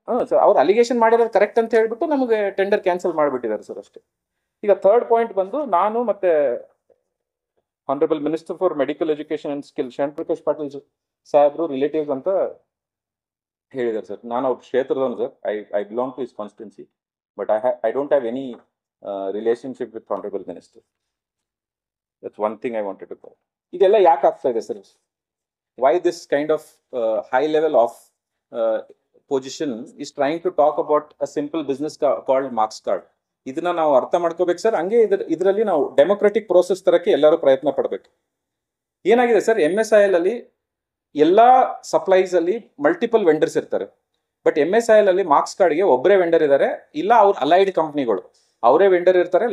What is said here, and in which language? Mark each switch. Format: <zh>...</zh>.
<kn>Sir ಅವ್ರು allegation ಮಾಡಿರೋದು correct ಅಂತ ಹೇಳ್ಬಿಟ್ಟು ನಮಗೆ ಟೆಂಡರ್ ಕ್ಯಾನ್ಸಲ್ ಮಾಡಿಬಿಟ್ಟಿದ್ದಾರೆ ಸರ್, ಅಷ್ಟೇ. ಈಗ ಥರ್ಡ್ ಪಾಯಿಂಟ್ ಬಂದು, ನಾನು ಮತ್ತೆ honourable minister for medical education and skill Shyam Prakash Patil ಸಾಹೇಬ್ರು ರಿಲೇಟಿವ್ಸ್ ಅಂತ ಹೇಳಿದ್ದಾರೆ ಸರ್. ನಾನು ಅವ್ರ ಕ್ಷೇತ್ರದವನು sir.</kn> <en>I belong to his constituency. But I don't have any relationship with Honorable Minister. That's one thing I wanted to call.</en> <kn>ಇದೆಲ್ಲ ಯಾಕೆ ಆಗ್ತಾ ಇದೆ sir?</kn> <en>Why this kind of high level of position is trying to talk about a simple business called marks card?</en> <kn>ಇದನ್ನ ನಾವು ಅರ್ಥ ಮಾಡ್ಕೋಬೇಕು sir. ಹಂಗೆ ಇದರಲ್ಲಿ ನಾವು ಡೆಮೊಕ್ರೆಟಿಕ್ ಪ್ರೋಸೆಸ್ ತರಕ್ಕೆ ಎಲ್ಲರೂ ಪ್ರಯತ್ನ ಪಡಬೇಕು. ಏನಾಗಿದೆ ಸರ್, MSIL ಅಲ್ಲಿ ಎಲ್ಲ ಸಪ್ಲೈಸ್ ಅಲ್ಲಿ ಮಲ್ಟಿಪಲ್ ವೆಂಡರ್ಸ್ ಇರ್ತಾರೆ. ಬಟ್ MSIL ಅಲ್ಲಿ ಮಾರ್ಕ್ಸ್ ಕಾರ್ಡ್ಗೆ ಒಬ್ಬರೇ ವೆಂಡರ್ ಇದ್ದಾರೆ, ಇಲ್ಲ ಅವ್ರ ಅಲೈಡ್ ಕಂಪ್ನಿಗಳು ಅವರೇ ವೆಂಡರ್ ಇರ್ತಾರೆ.</kn>